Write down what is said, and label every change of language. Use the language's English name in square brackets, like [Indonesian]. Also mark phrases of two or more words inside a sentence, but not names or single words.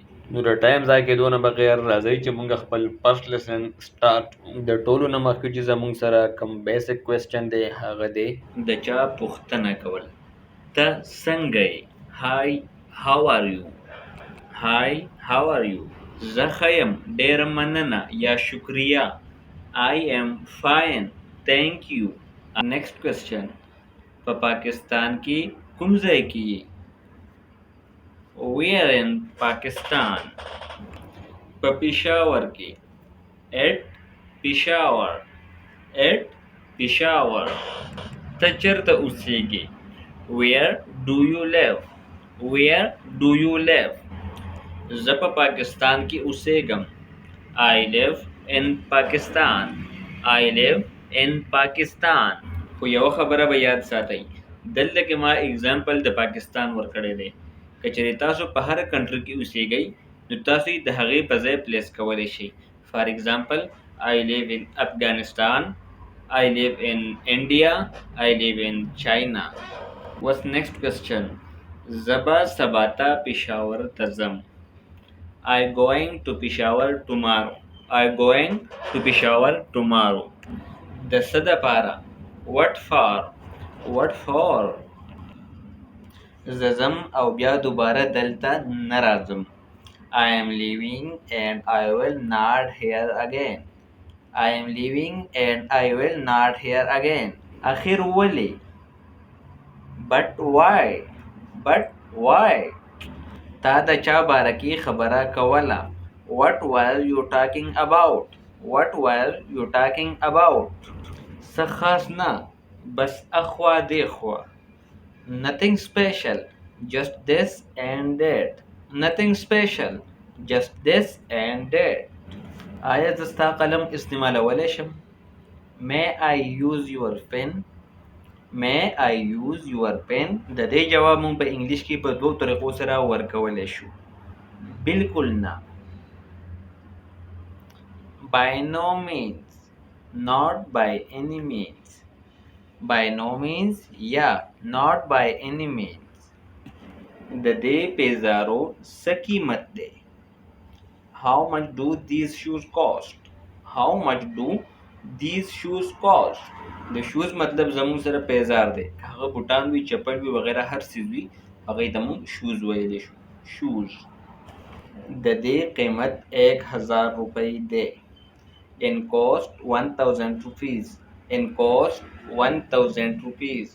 [Pashto] نو د ټایم ضایع کېدو نه بغیر راځئ چې مونږ خپل [English] first lesson start. [Pashto] د ټولو نه مخکې چې زمونږ سره کوم [English] basic question [Pashto] دی هغه دی د چا پوښتنه کول. ته څنګه یې؟ [English] hi how are you. hi how are you. [Pashto] زه ښه یم ډېره مننه یا شکریه. [English] I am fine thank you. Next question. [Pashto] په پاکستان کې کوم ځای کې یې؟ [English] We are in Pakistan. [Pashto] په پېښور کې. [English] At Peshawar. At Peshawar. [Pashto] ته چېرته اوسېږې؟ [English] Where do you live? Where do you live? [Pashto] زه په پاکستان کې اوسېږم. [English] I live in Pakistan. I live in Pakistan. [Pashto] خو یوه خبره به یاد ساتئ، دلته کې ما اگزامپل د پاکستان ورکړی دی. که چېرې تاسو په هر کنټري کې اوسېږئ نو تاسو یې د هغې په ځای پلیس کولی شئ. [English] for example I live in Afghanistan. I live in India. I live in China. What's next question? [Pashto] زه به سبا ته پېښور ته ځم. [English] I going to Peshawar tomorrow. I going to Peshawar tomorrow. [Pashto] د څه دپاره؟ [English] What for? What for? [Pashto] زه ځم او بیا دوباره دلته نه راځم. [English] I am leaving and I will not here again. I am leaving and I will not here again. [Pashto] اخر ولې؟ [English] But why? But why? [Pashto] تا د چا باره کې خبره کوله؟ [English] What were you talking about? What were you talking about? [Pashto] څه خاص نه، بس اخوا دیخوا. [English] Nothing special, just this and that. Nothing special, just this and that. [Pashto] آیا زه ستا قلم استعمالولی شم؟ [English] May I use your pen? May I use your pen? [Pashto] د دې جواب مونږ په انګلیش کې په دوو طریقو سره ورکولی شو. بالکل نه. [English] By no means. Not by any means. By no means یا not by any means. [Pashto] د دې پیزارو څه قیمت دی؟ [English] How much do these shoes cost? How much do these shoes cost? [Pashto] د شوز مطلب زموږ سره پیزار دی. هغه بوټان وي، چپل وي، وغیره هر څیز وي هغې ته موږ شوز ویلی شو. شوز. د دې قیمت 1000 روپۍ دی. [English] In cost 1000 rupees. In cost 1000 rupees.